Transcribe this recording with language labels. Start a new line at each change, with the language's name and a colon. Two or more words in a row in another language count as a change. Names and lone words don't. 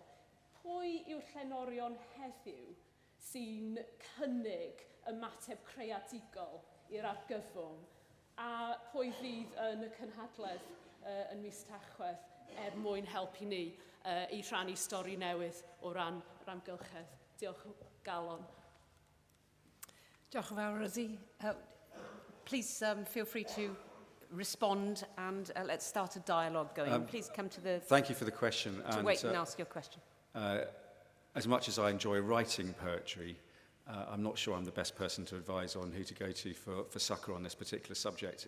Welsh: Pwy yw'r llenorion heddiw sy'n cynnig ymateb creadigol i'r argyfwng? A pwy fydd yn y cynhadledd yn mis Tachwedd mwyn helpu ni i rhannu stori newydd o ran yr amgylchedd. Diolch o galon. Diolch yn fawr, Rosie.
English: Please feel free to respond and let's start a dialogue going. Please come to the... Thank you for the question. To wait and ask your question. As much as I enjoy writing poetry, I'm not sure I'm the best person to advise on who to go to for succour on this particular subject.